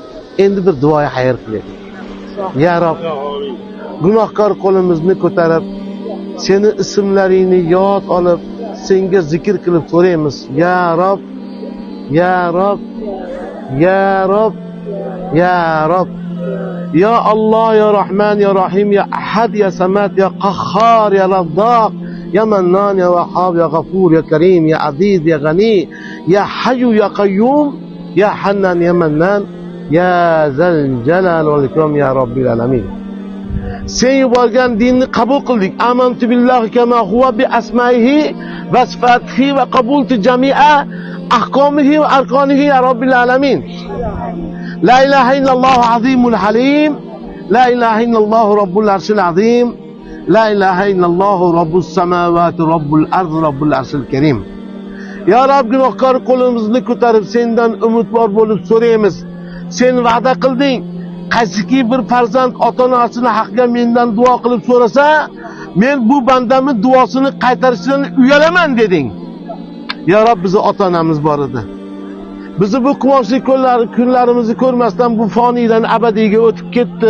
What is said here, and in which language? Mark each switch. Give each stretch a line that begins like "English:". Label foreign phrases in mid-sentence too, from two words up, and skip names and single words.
Uzbek: Endi bir duoya xayr qilaylik.
Arabic: يا رب,
Uzbek: gunohkor qo'limizni ko'tarib, seni ismlaringni yod olib, senga zikr qilib so'raymiz.
Arabic: يا رب يا رب يا رب يا رب. يا الله يا رحمن يا رحيم يا أحد يا صمد يا قهار يا رزاق يا منان يا وهاب يا غفور يا كريم يا عزيز يا غني يا حي يا قيوم يا حنان يا منان يا ذا الجلال والإكرام يا رب العالمين.
Uzbek: Sen yuborgan dinni qabul qildik.
Arabic: آمنت بالله كما هو بأسمائه وصفاته وقبلت جميع أحكامه وأركانه يا رب العالمين. لا إله إلا الله العظيم الحليم لا إله إلا الله رب العرش العظيم. لا إله إلا الله رب السماوات رب الأرض رب العرش الكريم. يا رب,
Uzbek: gunohkor qo'limizni ko'tarib sendan umidvor bo'lib so'raymiz. Sen va'da qilding. Qaysiki bir farzand ota-onasini haqqiga mendan duo qilib so'rasa, men bu bandamning duosini qaytarishdan uyalaman deding.
Arabic: يا رب,
Uzbek: bizni ota-onamiz bor edi. Bizi bu quvonchli kunlarimizni ko'rmasdan bu foniydan abadiyga o'tib ketdi.